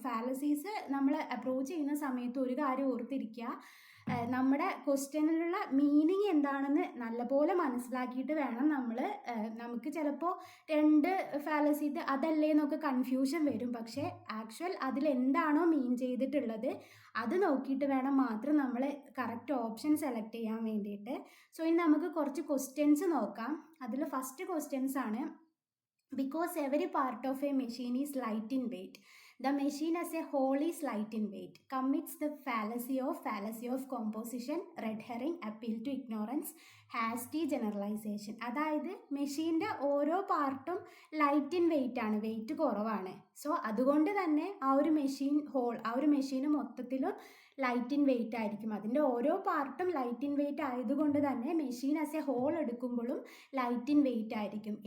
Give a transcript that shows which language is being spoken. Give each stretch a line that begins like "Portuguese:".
Malayalam: Fallacies നമ്മൾ approach ചെയ്യുന്ന സമയത്ത് ഒരു കാര്യം ഓർത്തിരിക്കുക, നമ്മുടെ ക്വസ്റ്റ്യനിലുള്ള മീനിങ് എന്താണെന്ന് നല്ലപോലെ മനസ്സിലാക്കിയിട്ട് വേണം നമുക്ക് ചിലപ്പോൾ 2 ഫാലസീസ് അതല്ലേ എന്നൊക്കെ കൺഫ്യൂഷൻ വരും. പക്ഷേ ആക്ച്വൽ അതിലെന്താണോ മീൻ ചെയ്തിട്ടുള്ളത് അത് നോക്കിയിട്ട് വേണം മാത്രം നമ്മൾ കറക്റ്റ് ഓപ്ഷൻ സെലക്ട് ചെയ്യാൻ വേണ്ടിയിട്ട്. സോ ഇനി നമുക്ക് കുറച്ച് ക്വസ്റ്റ്യൻസ് നോക്കാം. അതിൽ ഫസ്റ്റ് ക്വസ്റ്റ്യൻസ് ആണ്,
English: because every part of a machine is light in weight, The machine as a whole is light in weight. Commits the fallacy of composition, red herring, appeal to ignorance, hasty generalization.
Malayalam: അതായത് മെഷീൻ്റെ ഓരോ പാർട്ടും light in wait ആണ്, wait കുറവാണ്. So അതുകൊണ്ട് തന്നെ ആ ഒരു മെഷീന് മൊത്തത്തിലും ലൈറ്റ് ഇൻ വെയിറ്റ് ആയിരിക്കും. അതിൻ്റെ ഓരോ പാർട്ടും ലൈറ്റ് ഇൻ വെയിറ്റ് ആയതുകൊണ്ട് തന്നെ മെഷീൻ ആസ് എ ഹോൾ എടുക്കുമ്പോഴും ലൈറ്റ് ഇൻ വെയിറ്റ് ആയിരിക്കും.